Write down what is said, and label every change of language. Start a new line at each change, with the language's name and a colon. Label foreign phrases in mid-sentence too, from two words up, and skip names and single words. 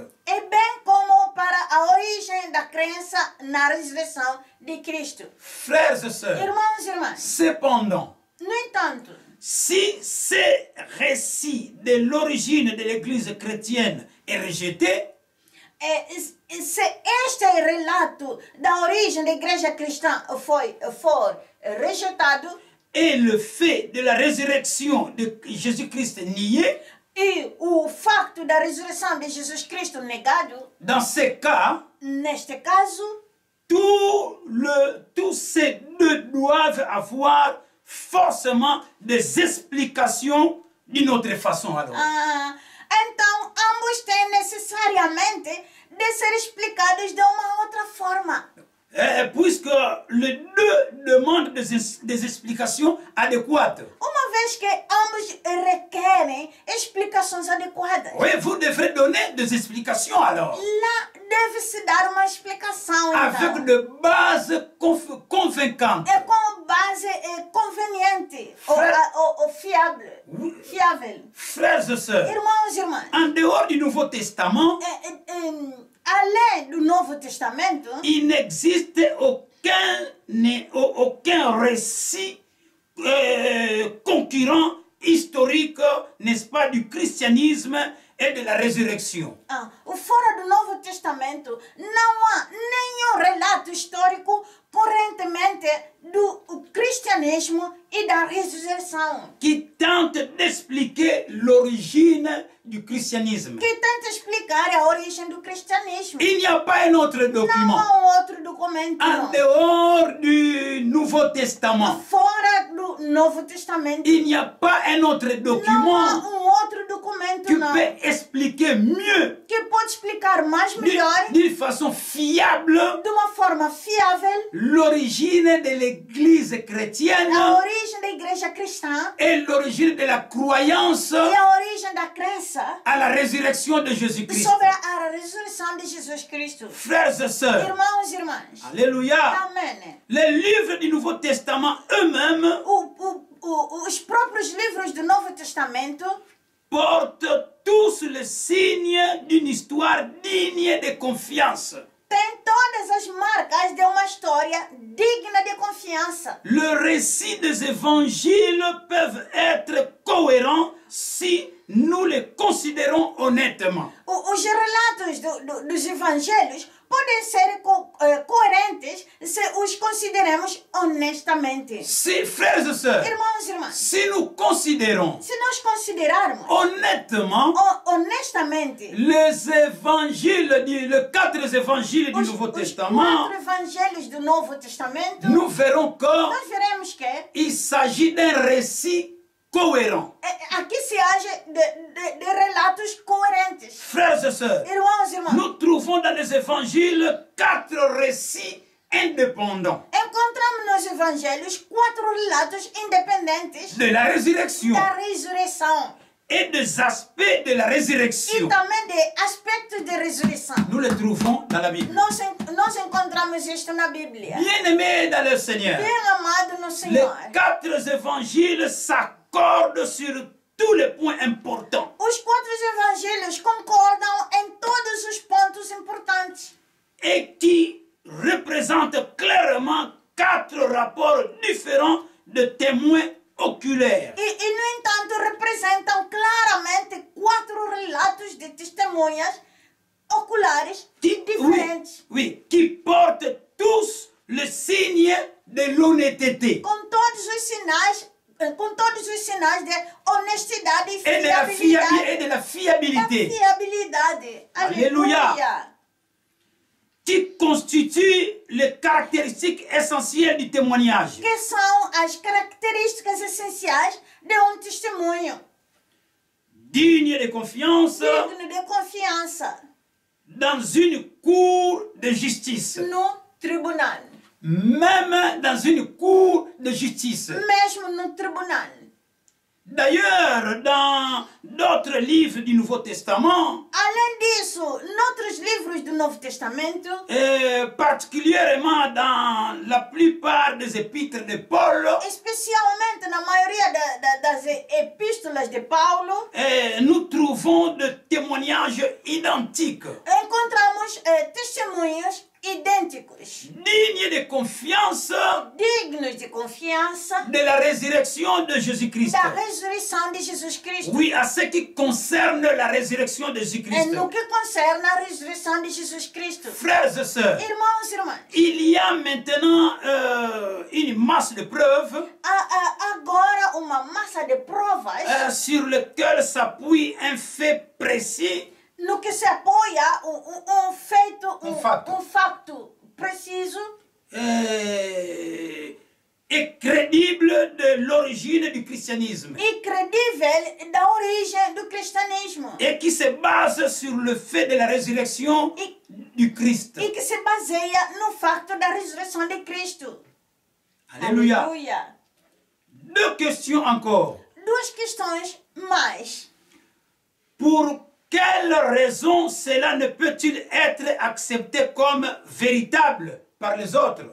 Portuguese: e bem como para a origem da crença na ressurreição de Cristo.
French: Frères et sœurs,
Portuguese: Irmãos e irmãs,
French: cependant,
Portuguese: no entanto,
French: si ce récit de l'origine de l'église chrétienne est rejeté,
Portuguese: se este relato da origem da igreja cristã for rejeitado
French: et le fait de la résurrection de Jésus-Christ nié,
Portuguese: e o facto da ressurreição de Jesus Cristo negado,
French: dans ce cas,
Portuguese: neste caso,
French: tous ces deux doivent avoir forcément des explications d'une autre façon alors.
Portuguese: Então ambos têm necessariamente de ser explicados de uma outra forma.
French: Puisque les deux demandent des explications adéquates.
Portuguese: Uma vez que ambos requerem explicações adequadas.
French: Oui, vous devrez donner des explications alors.
Portuguese: Lá deve-se dar uma explicação,
French: Avec
Portuguese: então.
French: de bases convaincantes.
Portuguese: É com base conveniente ou fiável.
French: Frères et sœurs,
Portuguese: Irmãos e irmãs,
French: en dehors du Nouveau Testament,
Portuguese: além do Novo Testamento,
French: il n'existe aucun récit concurrent historique, n'est-ce pas, du christianisme et de la résurrection.
Portuguese: fora do Novo Testamento, não há nenhum relato histórico correntemente do cristianismo e da ressurreição
French: Qui tente d'expliquer l'origine du christianisme.
Portuguese: que tenta explicar a origem do cristianismo.
French: Il n'y a pas un autre
Portuguese: Não
French: document
Portuguese: há um outro documento
French: en dehors du Nouveau Testament.
Portuguese: fora do Novo Testamento.
French: Il n'y a pas un autre
Portuguese: Não há
French: document
Portuguese: um outro documento
French: qui
Portuguese: não
French: peut expliquer mieux,
Portuguese: que pode explicar mais melhor,
French: d'une façon fiable,
Portuguese: de uma forma fiável,
French: l'origine de l'église chrétienne
Portuguese: a origem da igreja cristã
French: et l'origine de la croyance
Portuguese: e a origem da crença
French: à la résurrection de Jésus-Christ.
Portuguese: sobre a ressurreição de Jesus Cristo.
French: Frères et sœurs,
Portuguese: Irmãos e irmãs,
French: alléluia,
Portuguese: amém.
French: les livres du Nouveau Testament eux-mêmes
Portuguese: Os próprios livros do Novo Testamento
French: portent tous les signes d'une histoire digne de confiance.
Portuguese: têm todas as marcas de uma história digna de confiança.
French: Le récit des évangiles peuvent être cohérents si nous les considérons honnêtement.
Portuguese: Os relatos dos evangelhos podem ser coerentes se os consideramos honestamente.
French: Si, frères et sœurs,
Portuguese: Irmãos e irmãs,
French: si nous considérons
Portuguese: se nós considerarmos
French: honnêtement
Portuguese: honestamente
French: les évangiles, les 4 évangiles du Nouveau
Portuguese: os
French: Testament,
Portuguese: 4 evangelhos do Novo Testamento,
French: nous verrons
Portuguese: nós veremos que
French: qu'il s'agit d'un récit cohérent.
Portuguese: aqui se age de relatos coerentes.
French: Frères et sœurs,
Portuguese: Irmãos e irmãs,
French: nous trouvons dans les évangiles 4 récits indépendants
Portuguese: encontramos nos evangelhos 4 relatos independentes
French: de la résurrection.
Portuguese: da ressurreição.
French: et des aspects de la
Portuguese: e
French: résurrection.
Portuguese: também de aspectos de ressurreição.
French: Nous les trouvons dans la Bible.
Portuguese: Nós encontramos isto na Bíblia.
French: Bien-aimés dans le Seigneur,
Portuguese: Bem amado no
French: les
Portuguese: Senhor.
French: 4 évangiles s'accordent sur tous les points importants.
Portuguese: Os 4 evangelhos concordam em todos os pontos importantes.
French: Et qui représentent clairement 4 rapports différents de témoins oculaires.
Portuguese: E, no entanto, representam claramente 4 relatos de testemunhas oculares diferentes.
French: Oui, qui portent tous le signe de l'honnêteté
Portuguese: Com todos os sinais de honestidade e
French: et de la fiabilité,
Portuguese: fiabilidade.
French: Alléluia.
Portuguese: Aleluia.
French: qui constituent les caractéristiques essentielles du témoignage.
Portuguese: Que são as características essenciais de testemunho.
French: Digne de confiance
Portuguese: Digno de confiança
French: dans une cour de justice.
Portuguese: no tribunal.
French: Même dans une cour de justice.
Portuguese: Mesmo no tribunal.
French: D'ailleurs, dans d'autres livres du Nouveau Testament,
Portuguese: Além disso, noutros livros do Novo Testamento,
French: et particulièrement dans la plupart des épîtres de Paul,
Portuguese: especialmente na maioria das epístolas de Paulo,
French: nous trouvons des témoignages identiques,
Portuguese: encontramos testemunhos idênticos,
French: dignes de confiance
Portuguese: dignos de confiança
French: de la résurrection de Jésus-Christ.
Portuguese: da ressurreição de Jesus Cristo.
French: Oui, à ce qui concerne la résurrection de
Portuguese: É
French: Jésus-Christ.
Portuguese: no que concerne a ressurreição de Jesus Cristo.
French: Frères et sœurs,
Portuguese: Irmãos e irmãs,
French: il y a maintenant une masse de preuves
Portuguese: há agora uma massa de provas
French: sur lesquelles s'appuie un fait précis
Portuguese: no que se apoia Um fato. um facto preciso
French: et crédible de l'origine du christianisme
Portuguese: e credível da origem do cristianismo
French: et qui se base sur le fait de la résurrection du Christ.
Portuguese: e que se baseia no facto da ressurreição de Cristo.
French: Alléluia.
Portuguese: Aleluia.
French: 2 questions encore.
Portuguese: 2 questões mais.
French: Pour quelle raison cela ne peut-il être accepté comme véritable par les autres?